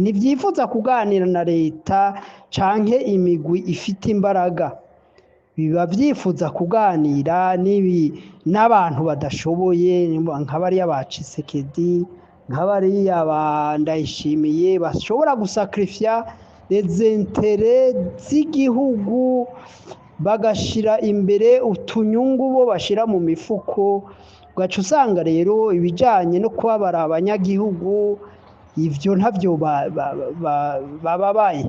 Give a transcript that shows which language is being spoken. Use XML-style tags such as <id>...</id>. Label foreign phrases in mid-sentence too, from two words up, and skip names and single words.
<rn>ntibyifuza kuganira na leta canke imigwi ifite imbaraga, biba byifuza kuganira n'abantu badashoboye nk'abariya ba Tshisekedi, nk'abariya ba Ndayishimiye bashobora gusakrifya</rn> <fr>les intérêts</fr> <rn>z'igihugu bagashira imbere utunyungu bo bashira mu mifuko. Ugaca usanga rero ibijyanye no kubabara abanyagihugu ibyo ntabyo bababaye.</rn>